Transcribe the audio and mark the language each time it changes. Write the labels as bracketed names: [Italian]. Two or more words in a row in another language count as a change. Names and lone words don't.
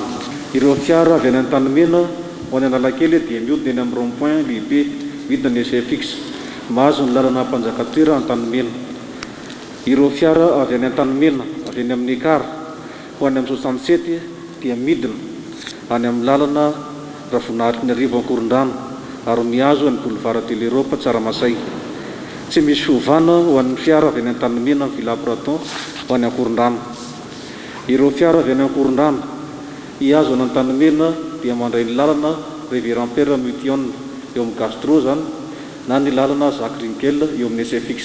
[Malagasy] Ireo fiara avy any Antanimena ho any Analakely dia miodina eny amin'ny rond-point lehibe midina ny SFX mahazo ny lalana Ampanjakatoera Antanimena. Ireo fiara avy any Antanimena avy any amin'ny Ekara ho any amin'ny 67 dia midina any amin'ny lalana Ravinahitra ny Arivo Ankorondrano ary mihazo any boulevard de l'Europe Tsaramasay. Tsy misy fiovana ho an'ny fiara avy any Antanimena amin'ny Villa Pradon ho any Ankorondrano. Ireo fiara avy any Ankorondrano hihazo any Antanimena dia mandray ny lalana Révérend Père Médian eo amin'ny Gastro zany na ny lalana Jacques Ringel eo amin'ny SFX.